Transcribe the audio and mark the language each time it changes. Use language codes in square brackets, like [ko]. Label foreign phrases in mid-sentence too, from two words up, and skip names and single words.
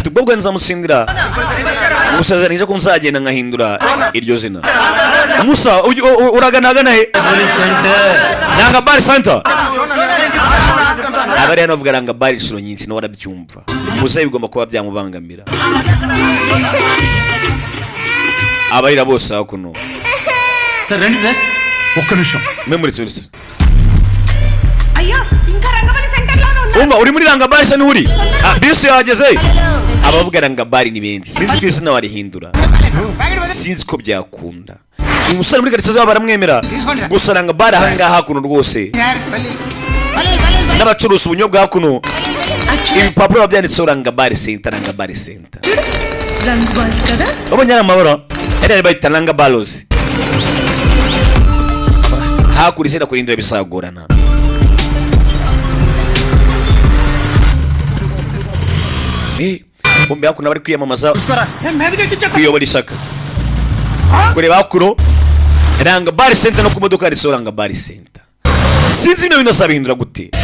[rw] ubwo bwo nzamutsindira umusezeranyije ko nzagenda nkahindura iryo zina musa uraganagana he nanga bari center abari hano bavuga nanga bari inshuro nyinshi nawe arabyumva musa bigomba kuba byamubangamira abarira bose hakuno [te] సార్ రండి సార్ ఒక్క నిమిషం [rw] memories wese [te] అయ్యో ఇంకా రంగవల్లి సెంటర్ లో ఉన్నా [rw] umva uri muri rangabari se nturi bisi yageze abavuga rangabari ni benshi sinzi ko izina warihindura sinzi ko byakunda uyu musore muri karitsiye zabo baramwemera gusa rangabari ahangaha hakuno rwose n'abacuruza ubunyobwa hakuno ibipapuro biba byanditseho rangabari center rangabari center [te] రంగబాల్ కదా [rw] babonye ari amabara yari bayita rangabarozi hakura izina kurindira bisagorana bombi hakuno bari kwiyamamaza kuyobora ishyaka kureba hakuno rangabari center no ku modoka handitseho rangabari center sinzi bino bintu azabihindura gute